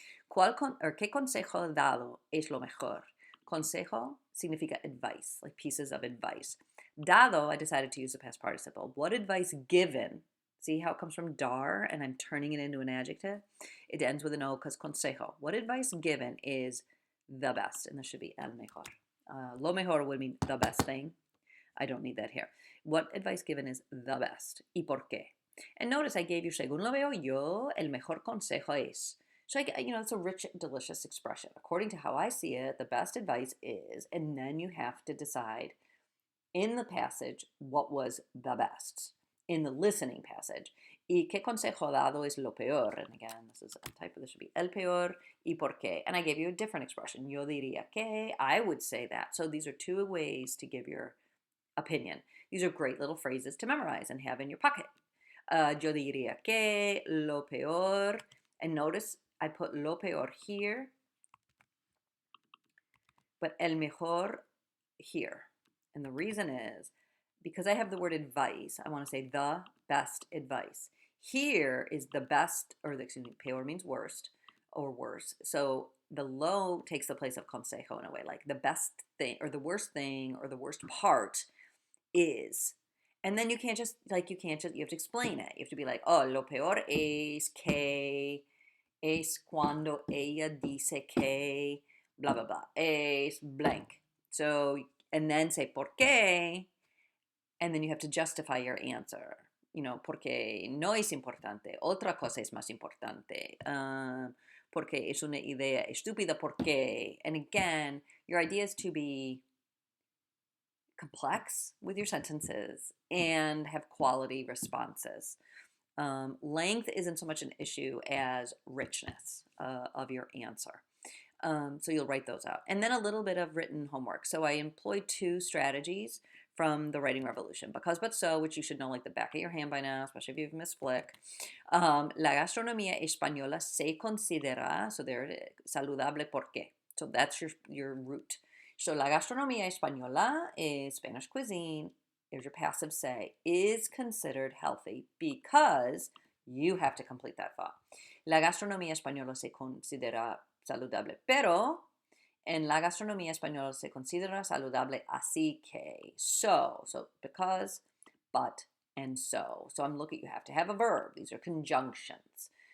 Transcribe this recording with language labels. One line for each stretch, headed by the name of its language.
Spanish: ¿Qué consejo dado es lo mejor? Consejo significa
English: advice, like pieces of advice. Dado, I decided to use the past participle. What advice given? See how it comes from dar and I'm turning it into an adjective? It ends with an O because consejo. What advice given is the best, and this should be
Spanish: el mejor. Lo mejor
English: would mean the best thing. I don't need that here. What advice given is the best.
Spanish: ¿Y por qué?
English: And notice I gave you,
Spanish: según lo veo yo, el mejor consejo es.
English: So, it's a rich, delicious expression. According to how I see it, the best advice is, and then you have to decide in the passage what was the best. In the listening passage.
Spanish: ¿Y qué consejo dado es lo peor?
English: And again, this is a typo, this should be
Spanish: el peor. ¿Y por qué?
English: And I gave you a different expression.
Spanish: Yo diría que,
English: I would say that. So these are two ways to give your opinion. These are great little phrases to memorize and have in your pocket.
Spanish: Yo diría que, lo peor.
English: And notice I put
Spanish: lo peor
English: here, but
Spanish: el mejor
English: here. And the reason is because I have the word advice, I want to say the best advice. Here is the best, peor means worst or worse. So the lo takes the place of consejo in a way, like the best thing or the worst thing or the worst part is. And then you have to explain it. You have to be like, oh,
Spanish: lo peor es que, es cuando ella dice que,
English: blah, blah, blah,
Spanish: es blank.
English: So, and then say
Spanish: por qué,
English: and then you have to justify your answer.
Spanish: Porque no es importante, otra cosa es más importante. Porque es una idea estúpida, ¿por qué?
English: And again, your idea is to be complex with your sentences and have quality responses. Length isn't so much an issue as richness of your answer. So you'll write those out. And then a little bit of written homework. So I employed two strategies from the Writing Revolution. Because but so, which you should know like the back of your hand by now, especially if you've missed Flick.
Spanish: La gastronomía española se considera,
English: so there it is,
Spanish: saludable ¿por qué?
English: So that's your root. So
Spanish: la gastronomía española
English: is Spanish cuisine. There's your passive say, is considered healthy because you have to complete that thought.
Spanish: La gastronomía española se considera saludable, pero en la gastronomía española se considera saludable así que.
English: So because, but, and so. So I'm looking, you have to have a verb. These are conjunctions.